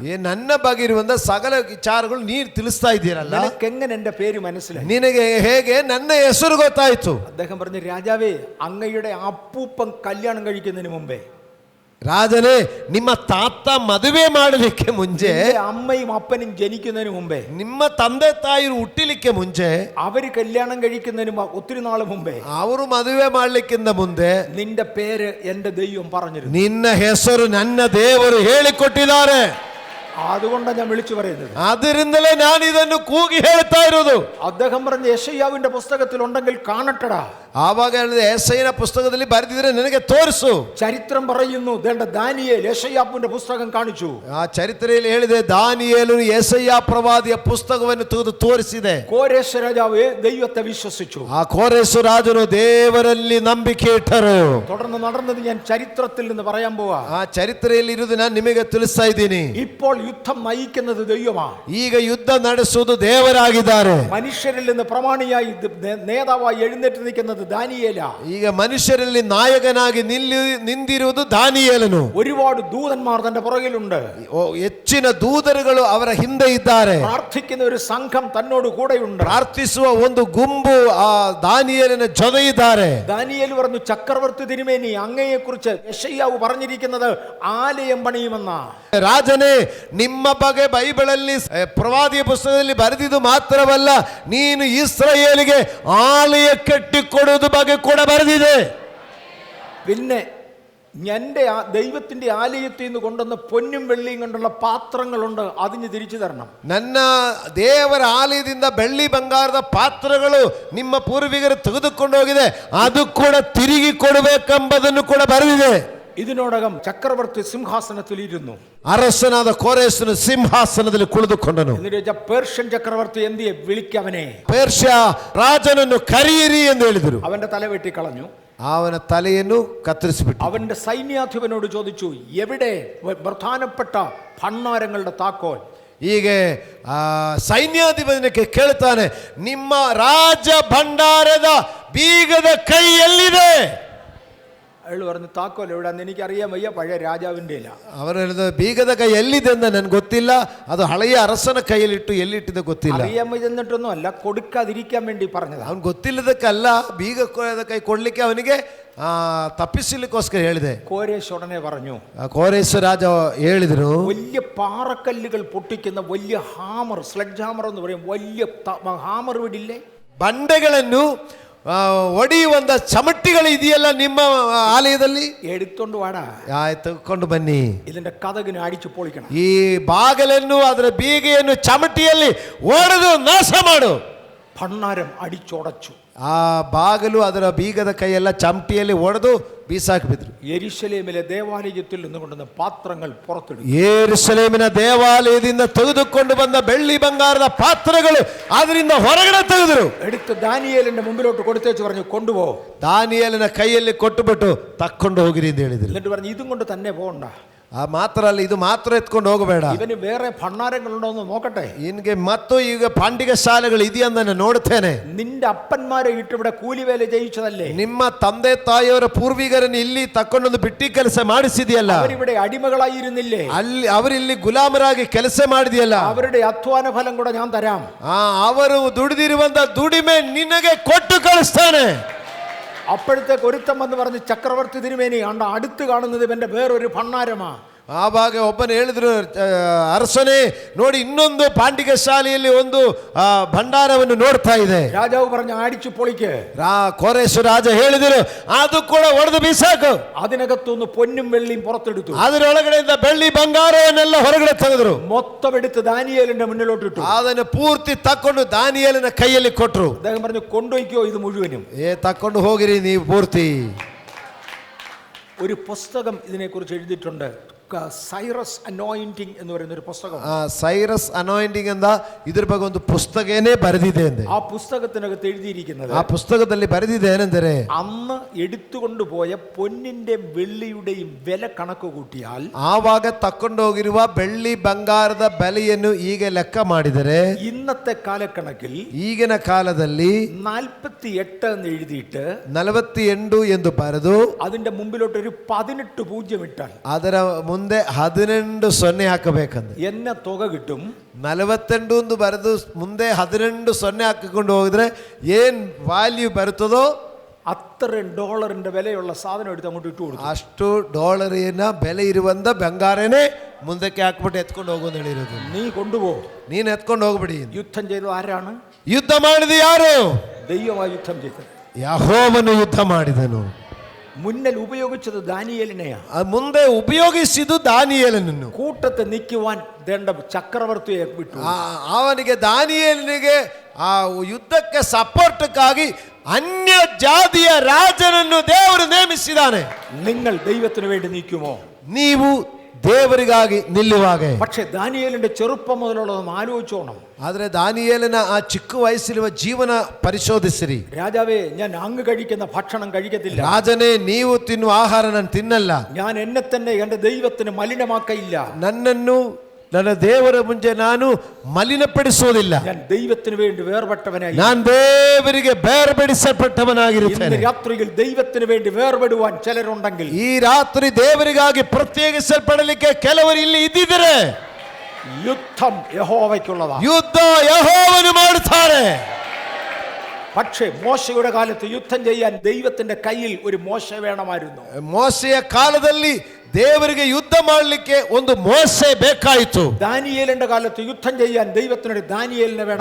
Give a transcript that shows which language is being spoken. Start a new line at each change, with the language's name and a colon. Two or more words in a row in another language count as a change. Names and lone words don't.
Kannada: ನನ್ನ ಬಗ್ಗೆ ಇರುವಂತ ಸಕಲ ವಿಚಾರಗಳು ನೀನು ತಿಳಿಸ್ತಾ ಇದ್ದೀರಲ್ಲ,
Malayalam: നിനക്കെങ്ങനെ എന്റെ പേര് മനസ്സിലായി?
Kannada: ನಿನಗೆ ಹೇಗೆ ನನ್ನ ಹೆಸರು ಗೊತ್ತಾಯ್ತು?
Malayalam: അദ്ദേഹം പറഞ്ഞു, രാജാവേ, അങ്ങയുടെ അപ്പൂപ്പൻ കല്യാണം കഴിക്കുന്നതിന് മുമ്പേ,
Kannada: ರಾಜನೇ, ನಿಮ್ಮ ತಾತ ಮದುವೆ ಮಾಡಲಿಕ್ಕೆ ಮುಂಚೆ,
Malayalam: അമ്മയും അപ്പനും ജനിക്കുന്നതിന് മുമ്പേ,
Kannada: ನಿಮ್ಮ ತಂದೆ ತಾಯಿರು ಹುಟ್ಟಲಿಕ್ಕೆ ಮುಂಚೆ,
Malayalam: അവര് കല്യാണം കഴിക്കുന്നതിന് ഒത്തിരി നാൾ മുമ്പേ,
Kannada: ಅವರು ಮದುವೆ ಮಾಡಲಿಕ್ಕಿಂತ ಮುಂದೆ
Malayalam: നിന്റെ പേര് എന്റെ ദൈവം പറഞ്ഞിരുന്നു.
Kannada: ನಿನ್ನ ಹೆಸರು ನನ್ನ ದೇವರು ಹೇಳಿಕೊಟ್ಟಿದ್ದಾರೆ.
Malayalam: അതുകൊണ്ടാണ് ഞാൻ വിളിച്ചു പറയുന്നത്.
Kannada: ಅದರಿಂದಲೇ ನಾನು ಇದನ್ನು ಕೂಗಿ ಹೇಳ್ತಾ ಇರೋದು.
Malayalam: അദ്ദേഹം പറഞ്ഞ യെശയ്യാവിന്റെ പുസ്തകത്തിൽ ഉണ്ടെങ്കിൽ കാണട്ടടാ.
Kannada: ಆವಾಗ ಹೇಳಿದೆ, യെശയ്ಯನ ಪುಸ್ತಕದಲ್ಲಿ ಬರೆದಿದ್ರೆ ನನಗೆ ತೋರಿಸು.
Malayalam: ചരിത്രം പറയുന്നു, ദാനിയേൽ യെശയ്യാവിന്റെ പുസ്തകം കാണിച്ചു.
Kannada: ಆ ಚರಿತ್ರೆಯಲ್ಲಿ ಹೇಳಿದೆ, ದಾನಿಯೇಲನು യെശയ്ಯ ಪ್ರವಾದಿಯ ಪುಸ್ತಕವನ್ನು ತೆಗೆದು ತೋರಿಸಿದೆ.
Malayalam: കോരേശ് രാജാവ് ദൈവത്തെ വിശ്വസിച്ചു.
Kannada: ಆ ಕೋರೆಷ್ ರಾಜನು ದೇವರಲ್ಲಿ ನಂಬಿಕೆ ಇಟ್ಟರು.
Malayalam: തുടർന്ന് നടന്നത് ഞാൻ ചരിത്രത്തിൽ നിന്ന് പറയാൻ പോവാ.
Kannada: ಆ ಚರಿತ್ರೆಯಲ್ಲಿ ಇರುವುದು ನಾನು ನಿಮಗೆ ತಿಳಿಸ್ತಾ ಇದ್ದೀನಿ.
Malayalam: ഇപ്പോൾ യുദ്ധം നയിക്കുന്നത് ദൈവമാണ്.
Kannada: ಈಗ ಯುದ್ಧ ನಡೆಸುವುದು ದೇವರಾಗಿದ್ದಾರೆ.
Malayalam: മനുഷ്യരിൽ നിന്ന് പ്രമാണിയായി നേതാവായി എഴുന്നേറ്റ് നിൽക്കുന്നത് ദാനിയേല.
Kannada: ಈಗ ಮನುಷ್ಯರಲ್ಲಿ ನಾಯಕನಾಗಿ ನಿಂದಿರುವುದು ದಾನಿಯೇಲನು.
Malayalam: ഒരുപാട് ദൂതന്മാർ തന്റെ പുറകിലുണ്ട്.
Kannada: ಹೆಚ್ಚಿನ ದೂತರುಗಳು ಅವರ ಹಿಂದೆ ಇದ್ದಾರೆ.
Malayalam: പ്രാർത്ഥിക്കുന്ന ഒരു സംഘം തന്നോട് കൂടെയുണ്ട്.
Kannada: ಪ್ರಾರ್ಥಿಸುವ ಒಂದು ಗುಂಪು ಆ ದಾನಿಯೇಲನ ಜೊತೆ ಇದ್ದಾರೆ.
Malayalam: ദാനിയേൽ പറഞ്ഞു, ചക്രവർത്തി തിരുമേനി, അങ്ങയെ കുറിച്ച് യെശയ്യാവ് പറഞ്ഞിരിക്കുന്നത് ആലയം പണിയുമെന്ന.
Kannada: ರಾಜನೇ, ನಿಮ್ಮ ಬಗ್ಗೆ ಬೈಬಲಲ್ಲಿ ಪ್ರವಾದಿಯ ಪುಸ್ತಕದಲ್ಲಿ ಬರೆದಿದ್ದು ಮಾತ್ರವಲ್ಲ, ನೀನು ಇಸ್ರಾಯೇಲಿಗೆ ಆಲಯ ಕಟ್ಟಿಕೊಡುವುದು ಬಗ್ಗೆ ಕೂಡ ಬರೆದಿದೆ.
Malayalam: പിന്നെ എൻ്റെ ദൈവത്തിന്റെ ആലയത്തിൽ നിന്ന് കൊണ്ടുവന്ന പൊന്നും വെള്ളിയും കൊണ്ടുള്ള പാത്രങ്ങളുണ്ട്, അതിന് തിരിച്ചു തരണം.
Kannada: ನನ್ನ ದೇವರ ಆಲಯದಿಂದ ಬೆಳ್ಳಿ ಬಂಗಾರದ ಪಾತ್ರಗಳು ನಿಮ್ಮ ಪೂರ್ವಿಕರು ತೆಗೆದುಕೊಂಡು ಹೋಗಿದೆ, ಅದು ಕೂಡ ತಿರುಗಿ ಕೊಡಬೇಕೆಂಬುದನ್ನು ಕೂಡ ಬರೆದಿದೆ.
Malayalam: ഇതിനോടകം ചക്രവർത്തി സിംഹാസനത്തിൽ ഇരുന്നു.
Kannada: ಅರಸನಾದ ಕೋರೆಷನು ಸಿಂಹಾಸನದಲ್ಲಿ ಕುಳಿತುಕೊಂಡನು.
Malayalam: പേർഷ്യൻ ചക്രവർത്തി എന്തിയെ വിളിക്കവനെ,
Kannada: ಪೇರ್ಷ್ಯ ರಾಜನನ್ನು ಕರೆಯಿರಿ ಎಂದು ಹೇಳಿದರು.
Malayalam: അവന്റെ തല വെട്ടിക്കളഞ്ഞു.
Kannada: ಅವನ ತಲೆಯನ್ನು ಕತ್ತರಿಸಿಬಿಟ್ಟು
Malayalam: അവന്റെ സൈന്യാധിപനോട് ചോദിച്ചു, എവിടെ പ്രധാനപ്പെട്ട ഭണ്ഡാരങ്ങളുടെ താക്കോൽ?
Kannada: ಹೀಗೆ ಸೈನ್ಯಾಧಿಪತಿಗೆ ಕೇಳ್ತಾನೆ, ನಿಮ್ಮ ರಾಜ ಭಂಡಾರದ ಬೀಗದ ಕೈ ಎಲ್ಲಿದೆ?
Malayalam: അയാൾ പറഞ്ഞു, താക്കോൽ എവിടെയാന്ന് എനിക്കറിയാൻ വയ്യ, പഴയ രാജാവിന്റെ ഇല്ല.
Kannada: ಅವರು ಹೇಳಿದ, ಬೀಗದ ಕೈ ಎಲ್ಲಿದೆ ಅಂತ ನನ್ಗೆ ಗೊತ್ತಿಲ್ಲ, ಅದು ಹಳೆಯ ಅರಸನ ಕೈಯಲ್ಲಿಟ್ಟು ಎಲ್ಲಿಟ್ಟಿದೆ ಗೊತ್ತಿಲ್ಲ.
Malayalam: അറിയാൻ വയ്യെന്നിട്ടൊന്നും അല്ല, കൊടുക്കാതിരിക്കാൻ വേണ്ടി പറഞ്ഞത്.
Kannada: ಅವನು ಗೊತ್ತಿಲ್ಲದಕ್ಕಲ್ಲ, ಬೀಗ ಕೈ ಕೊಡ್ಲಿಕ್ಕೆ ಅವನಿಗೆ ತಪ್ಪಿಸಲಿಕ್ಕೋಸ್ಕರ ಹೇಳಿದೆ.
Malayalam: കോരേശ് ഉടനെ പറഞ്ഞു,
Kannada: ಕೋರೆಷ್ ರಾಜ ಹೇಳಿದ್ರು,
Malayalam: വലിയ പാറക്കല്ലുകൾ പൊട്ടിക്കുന്ന വലിയ ഹാമർ,
English: sledge hammer
Malayalam: എന്ന് പറയും, വലിയ ഹാമർ വിടില്ലേ,
Kannada: ಬಂಡೆಗಳನ್ನು ಒಡೆಯುವಂತ ಚಮಟಿಗಳು ಇದೆಯಲ್ಲ ನಿಮ್ಮ ಆಲಯದಲ್ಲಿ,
Malayalam: എടുത്തോണ്ട് വാടാ,
Kannada: ತೆಗೆದುಕೊಂಡು ಬನ್ನಿ.
Malayalam: ഇതിന്റെ കതകിന് അടിച്ചു പൊളിക്കണം.
Kannada: ಈ ಬಾಗಿಲನ್ನು ಅದರ ಬೀಗೆಯನ್ನು ಚಮಟಿಯಲ್ಲಿ ಒಡೆದು ನಾಶ ಮಾಡು.
Malayalam: ഭണ്ണാരം അടിച്ചൊടച്ചു.
Kannada: ಆ ಬಾಗಿಲು ಅದರ ಬೀಗದ ಕೈಯೆಲ್ಲ ಚಮಟಿಯಲ್ಲಿ ಒಡೆದು ಬೀಸಾಕಿ ಬಿದ್ರು.
Malayalam: യെരൂശലേമിലെ ദേവാലയത്തിൽ നിന്ന് കൊണ്ടുവന്ന പാത്രങ്ങൾ പുറത്തെടുത്തു.
Kannada: ಯೆರೂಸಲೇಮಿನ ದೇವಾಲಯದಿಂದ ತೆಗೆದುಕೊಂಡು ಬಂದ ಬೆಳ್ಳಿ ಬಂಗಾರದ ಪಾತ್ರೆಗಳು ಅದರಿಂದ ಹೊರಗಡೆ ತೆಗೆದರು.
Malayalam: എടുത്ത് ദാനിയേലിന്റെ മുമ്പിലോട്ട് കൊടുത്തേച്ച് പറഞ്ഞു, കൊണ്ടുപോ.
Kannada: ದಾನಿಯೇಲನ ಕೈಯಲ್ಲಿ ಕೊಟ್ಟುಬಿಟ್ಟು ತಕ್ಕೊಂಡು ಹೋಗಿರಿ ಅಂತ ಹೇಳಿದ್ರು.
Malayalam: എന്നിട്ട് പറഞ്ഞു, ഇതും കൊണ്ട് തന്നെ പോകണ്ട.
Kannada: ಆ ಮಾತ್ರ ಅಲ್ಲ, ಇದು ಮಾತ್ರ ಎತ್ಕೊಂಡು ಹೋಗಬೇಡ,
Malayalam: ഇവന് വേറെ ഭണ്ണാരങ്ങളുണ്ടോ എന്ന് നോക്കട്ടെ.
Kannada: ನಿನ್ಗೆ ಮತ್ತು ಈಗ ಪಾಂಡಿಗೆ ಶಾಲೆಗಳು ಇದೆಯಂತ ನಾನು ನೋಡ್ತೇನೆ.
Malayalam: നിന്റെ അപ്പന്മാരെ ഇട്ട് ഇവിടെ കൂലിവേല ചെയ്യിച്ചതല്ലേ?
Kannada: ನಿಮ್ಮ ತಂದೆ ತಾಯಿಯವರ ಪೂರ್ವಿಕರನ್ನು ಇಲ್ಲಿ ತಕೊಂಡೊಂದು ಬಿಟ್ಟಿ ಕೆಲಸ ಮಾಡಿಸಿದೆಯಲ್ಲ,
Malayalam: അവരിവിടെ അടിമകളായിരുന്നില്ലേ?
Kannada: ಅಲ್ಲಿ ಅವರಿಲ್ಲಿ ಗುಲಾಮರಾಗಿ ಕೆಲಸ ಮಾಡಿದೆಯಲ್ಲ,
Malayalam: അവരുടെ അധ്വാന ഫലം കൂടെ ഞാൻ തരാം.
Kannada: ಅವರು ದುಡಿದಿರುವಂತ ದುಡಿಮೆ ನಿನಗೆ ಕೊಟ್ಟು ಕಳಿಸ್ತಾನೆ.
Malayalam: അപ്പോഴത്തേക്ക് ഒരുത്തം വന്ന് പറഞ്ഞ്, ചക്രവർത്തി തിരുമേനി അണ്ട അടുത്ത് കാണുന്നത് ഇവന്റെ വേറൊരു ഭണ്ണാരമാ.
Kannada: ಆವಾಗ ಒಬ್ಬನು ಹೇಳಿದ್ರು, ಅರಸನೇ ನೋಡಿ, ಇನ್ನೊಂದು ಪಾಂಡಿಗೆ ಶಾಲೆಯಲ್ಲಿ ಒಂದು ಭಂಡಾರವನ್ನು ನೋಡ್ತಾ ಇದೆ.
Malayalam: രാജാവ് പറഞ്ഞു, അടിച്ചു പൊളിക്ക്.
Kannada: ಕೋರೇಶು ರಾಜ ಹೇಳಿದರು, ಅದು ಕೂಡ ಒಡೆದು ಬೀಸಾಕು.
Malayalam: അതിനകത്തുനിന്ന് പൊന്നും വെള്ളിയും പുറത്തെടുത്തു.
Kannada: ಅದರೊಳಗಡೆಯಿಂದ ಬೆಳ್ಳಿ ಬಂಗಾರವನ್ನೆಲ್ಲ ಹೊರಗಡೆ ತೆಗೆದ್ರು.
Malayalam: മൊത്തം എടുത്ത് ദാനിയേലിന്റെ മുന്നിലോട്ടിട്ടു.
Kannada: ಅದನ್ನು ಪೂರ್ತಿ ತಕ್ಕೊಂಡು ದಾನಿಯೇಲನ ಕೈಯಲ್ಲಿ ಕೊಟ್ರು.
Malayalam: അദ്ദേഹം പറഞ്ഞു, കൊണ്ടുപോയിക്കോ ഇത് മുഴുവനും.
Kannada: ತಕ್ಕೊಂಡು ಹೋಗಿರಿ ನೀವು ಪೂರ್ತಿ.
Malayalam: ഒരു പുസ്തകം ഇതിനെക്കുറിച്ച് എഴുതിയിട്ടുണ്ട്, സൈറസ് അനോയിന്റിംഗ് എന്ന് പറയുന്ന ഒരു പുസ്തകം.
Kannada: സൈറസ് അനോയിന്റിംഗ് എന്താ ಇದ್ರ ಬಗ್ಗೆ ಒಂದು ಪುಸ್ತಕನೇ ಬರೆದಿದೆ ಅಂದೆ.
Malayalam: ആ പുസ്തകത്തിനകത്ത് എഴുതിയിരിക്കുന്നത്,
Kannada: ಆ ಪುಸ್ತಕದಲ್ಲಿ ಬರೆದಿದೆ ಏನೆಂದರೆ,
Malayalam: അന്ന് എടുത്തുകൊണ്ടുപോയ പൊന്നിന്റെ വെള്ളിയുടെയും വില കണക്ക് കൂട്ടിയാൽ,
Kannada: ಆವಾಗ ತಕ್ಕೊಂಡೋಗಿರುವ ಬೆಳ್ಳಿ ಬಂಗಾರದ ಬೆಲೆಯನ್ನು ಈಗ ಲೆಕ್ಕ ಮಾಡಿದರೆ,
Malayalam: ഇന്നത്തെ കാലക്കണക്കിൽ
Kannada: ಈಗಿನ ಕಾಲದಲ್ಲಿ
Malayalam: 48 എന്ന് എഴുതിയിട്ട്
Kannada: 48 ಎಂದು ಬರೆದು
Malayalam: അതിന്റെ മുമ്പിലോട്ട് ഒരു 18 പൂജ്യം ഇട്ടാൽ,
Kannada: ಅದರ ಮುಂದೆ 18 ಸೊನ್ನೆ ಹಾಕಬೇಕಂದ್ರೆ
Malayalam: എന്ന തുക കിട്ടും.
Kannada: 48 ಎಂದು ಬರೆದು ಮುಂದೆ 18 ಸೊನ್ನೆ ಹಾಕಿಕೊಂಡು ಹೋಗಿದ್ರೆ ಏನ್ ವ್ಯಾಲ್ಯೂ ಬರುತ್ತದೋ
Malayalam: അത്രയും ഡോളറിന്റെ വിലയുള്ള സാധനം എടുത്ത് അങ്ങോട്ട് ഇട്ടു കൊടുക്കും.
Kannada: ಅಷ್ಟು ಡಾಲರಿನ ಬೆಲೆ ಇರುವಂತ ಬಂಗಾರನೇ ಮುಂದಕ್ಕೆ ಹಾಕ್ಬಿಟ್ಟು ಎತ್ಕೊಂಡು ಹೋಗೋದು ಹೇಳಿರೋದು.
Malayalam: നീ കൊണ്ടുപോ,
Kannada: ನೀನ್ ಎತ್ಕೊಂಡು ಹೋಗ್ಬಿಡಿ.
Malayalam: യുദ്ധം ചെയ്തത് ആരാണ്?
Kannada: ಯುದ್ಧ ಮಾಡಿದ ಯಾರು?
Malayalam: ദൈവമായി യുദ്ധം ചെയ്തത്.
Kannada: ಯೆಹೋವನು ಯುದ್ಧ ಮಾಡಿದನು.
Malayalam: മുന്നിൽ ഉപയോഗിച്ചത് ദാനിയേലിനെയാ.
Kannada: ಮುಂದೆ ಉಪಯೋಗಿಸಿದ್ದು ದಾನಿಯೇಲನನ್ನು.
Malayalam: കൂട്ടത്തെ നിൽക്കുവാൻ വേണ്ട ചക്രവർത്തിയെ വിട്ടു.
Kannada: ಅವನಿಗೆ ದಾನಿಯೇಲನಿಗೆ ಆ ಯುದ್ಧಕ್ಕೆ ಸಪೋರ್ಟ್ಕ್ಕಾಗಿ ಅನ್ಯ ಜಾತಿಯ ರಾಜನನ್ನು ದೇವರು ನೇಮಿಸಿದ್ದಾನೆ.
Malayalam: നിങ്ങൾ ദൈവത്തിന് വേണ്ടി നിൽക്കുമോ?
Kannada: ನೀವು ದೇವರಿಗಾಗಿ ನಿಲ್ಲುವಾಗ.
Malayalam: പക്ഷെ ദാനിയേലിന്റെ ചെറുപ്പം മുതലുള്ളതൊന്നും ആലോചിച്ചോണം.
Kannada: ಆದ್ರೆ ದಾನಿಯೇಲನ ಆ ಚಿಕ್ಕ ವಯಸ್ಸಿರುವ ಜೀವನ ಪರಿಶೋಧಿಸಿರಿ.
Malayalam: രാജാവേ, ഞാൻ അങ്ങ് കഴിക്കുന്ന ഭക്ഷണം കഴിക്കത്തില്ല.
Kannada: ರಾಜನೇ, ನೀವು ತಿನ್ನುವ ಆಹಾರ ನಾನು ತಿನ್ನಲ್ಲ.
Malayalam: ഞാൻ എന്നെ തന്നെ എന്റെ ദൈവത്തിന് മലിനമാക്കയില്ല.
Kannada: ನನ್ನನ್ನು ನನ್ನ ದೇವರ ಮುಂದೆ ನಾನು ಮಲಿನಪಡಿಸುವುದಿಲ್ಲ.
Malayalam: ഞാൻ ദൈവത്തിന് വേണ്ടി വേർപെട്ടവനായി.
Kannada: ನಾನು ದೇವರಿಗೆ ಬೇರ್ಪಡಿಸಲ್ಪಟ್ಟವನಾಗಿರುತ್ತೇನೆ.
Malayalam: ഇന്ന് രാത്രിയിൽ ദൈവത്തിന് വേണ്ടി വേർപെടുവാൻ ചിലരുണ്ടെങ്കിൽ,
Kannada: ಈ ರಾತ್ರಿ ದೇವರಿಗಾಗಿ ಪ್ರತ್ಯೇಕಿಸಲ್ಪಡಲಿಕ್ಕೆ ಕೆಲವರು ಇಲ್ಲಿ ಇದ್ದಿದ್ದಾರೆ.
Malayalam: യുദ്ധം യഹോവയ്ക്കുള്ളതാണ്.
Kannada: ಯುದ್ಧ ಯೆಹೋವನು ಮಾಡುತ್ತಾರೆ.
Malayalam: പക്ഷേ മോശയുടെ കാലത്ത് യുദ്ധം ചെയ്യാൻ ദൈവത്തിന്റെ കയ്യിൽ ഒരു മോശ വേണമായിരുന്നു.
Kannada: ಮೋಸೆಯ ಕಾಲದಲ್ಲಿ ದೇವರಿಗೆ ಯುದ್ಧ ಮಾಡಲಿಕ್ಕೆ ಒಂದು ಮೋಸೆ ಬೇಕಾಯಿತು.
Malayalam: ദാനിയേലിന്റെ കാലത്ത് യുദ്ധം ചെയ്യാൻ ദൈവത്തിനൊരു ദാനിയേലിനെ വേണം.